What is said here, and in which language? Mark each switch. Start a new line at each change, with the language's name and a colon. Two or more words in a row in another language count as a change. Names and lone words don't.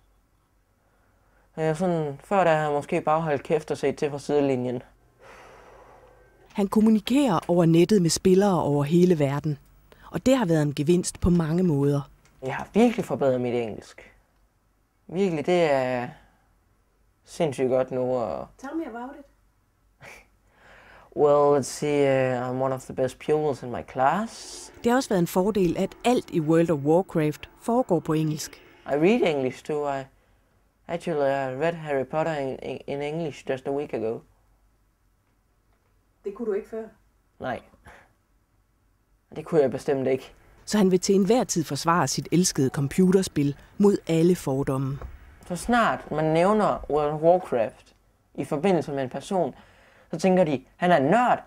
Danish: Før der havde jeg måske bare holdt kæft og set til fra sidelinjen. Han kommunikerer over nettet med spillere over hele verden. Og det har været en gevinst på mange måder. Jeg har virkelig forbedret mit engelsk. Virkelig, det er sindssygt godt nu.
English: Tell me about it. Well, let's see, I'm one of the best pupils in my class.
Danish: Det har også været en fordel, at alt i World of Warcraft foregår på engelsk.
English: I read English too. I read Harry Potter in English just a week ago.
Danish: Det kunne du ikke før? Nej. Det kunne jeg bestemt ikke. Så han vil til enhver tid forsvare sit elskede computerspil mod alle fordomme. Så snart man nævner World of Warcraft i forbindelse med en person, så tænker de, han er en nørd.